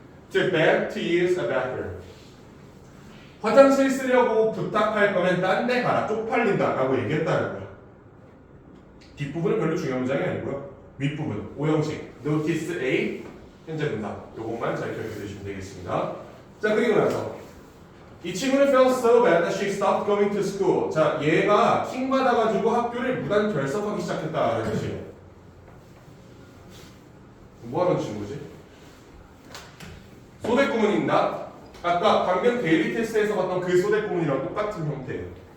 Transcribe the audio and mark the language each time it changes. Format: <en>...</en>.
<en>To beg to use a bathroom.</en> <ko>화장실 쓰려고 부탁할 거면 딴 데 가라. 쪽팔린다. 라고 얘기했다는 거야. 뒷부분은 별로 중요한 문장이 아니고요. 윗부분, 오형식. Notice A, 현재 분사. 요것만 잘 기억해 두시면 되겠습니다. 자, 그리고 나서 이 친구는</ko> <en>felt so bad that she stopped going to school.</en> <ko>자, 얘가 킹 받아가지고 학교를 무단 결석하기 시작했다는 뜻이에요. 뭐하는 친구지? 소대구문입니다. 아까 방금 데일리 테스트에서 봤던 그 소대구문이랑 똑같은 형태예요.</ko>